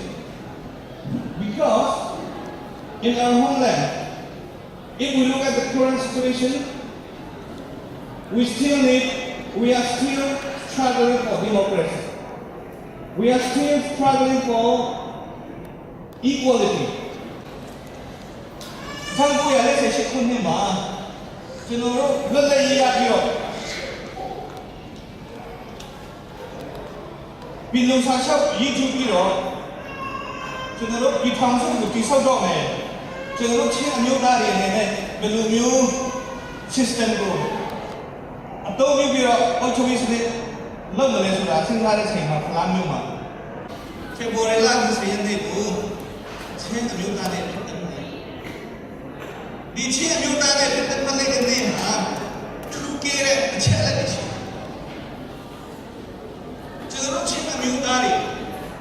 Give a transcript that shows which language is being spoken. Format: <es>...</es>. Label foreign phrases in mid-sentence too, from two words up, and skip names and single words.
<en>Because in our homeland, if we look at the current situation, we are still struggling for democracy. We are still struggling for equality.</en> <my>1948 ခုနှစ်မှာကျွန်တော်တို့လွတ်လပ်ရေးရပြီးတော့ပြည်လုံးစာချုပ်ရည်ထူးပြီးတော့ကျွန် တော်တို့ဒီထောင်စုကိုတိစောက်တော့မယ်ကျွန်တော်တို့ချင်းအမျိုးသားတွေအနေနဲ့ဘယ်လိုမျိုး system ကိုအသုံးပြုပြီးတော့အုပ်ချုပ်ရေးစနစ်လုပ်မလဲဆိုတာစဉ်းစားတဲ့ချိန်မှာဖလားမျိုးမှာဖေဖော်ဝါရီလ20ရက်နေ့ကိုချင်းအမျိုးသားတွေဒီချင်းအမျိုးသားတွေတက်တက်လိုက်တဲ့နေ့မှာထူးကဲတဲ့အချက်လက်တွေရှိကျွန်တော်တို့ချင်းအမျိုးသားတွေ</my>